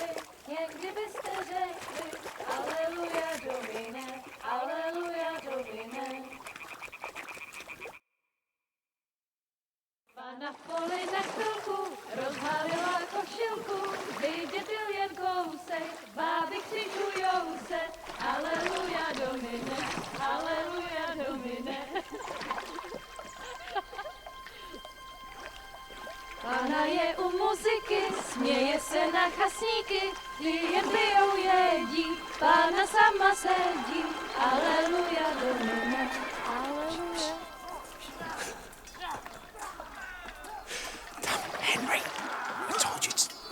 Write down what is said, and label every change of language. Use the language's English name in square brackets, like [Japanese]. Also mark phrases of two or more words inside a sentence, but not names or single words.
[Czech] Na poli na chvilku rozhalila košilku, vidět byl jen kousek, báby křičujou se, [Latin] aleluja domine, aleluja domine. [Czech] Pána je u muziky, směje se na chasníky, ty jen pijou jedí, Pána sama sedí, [Latin] aleluja domine, aleluja. [English] Henry, I told you to...